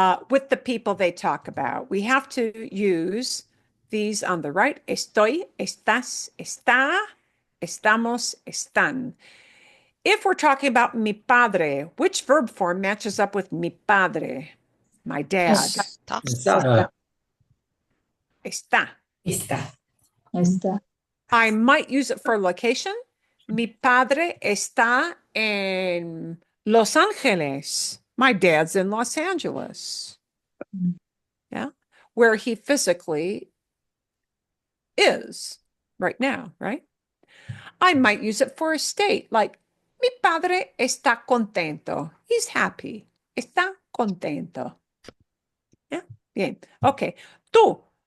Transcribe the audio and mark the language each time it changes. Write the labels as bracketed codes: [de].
[en] With the people they talk about. We have to use these on the right. [es] Estoy, estás, está, estamos, están. [en] If we're talking about [es] mi padre, [en] which verb form matches up with mi padre? My dad. [es] Está. Está. Está. Está. Está. [en] I might use it for location. [es] Mi padre está en Los Angeles. [en] My dad's in Los Angeles. Yeah. Where he physically is right now, right? I might use it for a state, like [es] mi padre está contento. [en] He's happy. [es] Está contento. Yeah. Bien. Okay. Tú.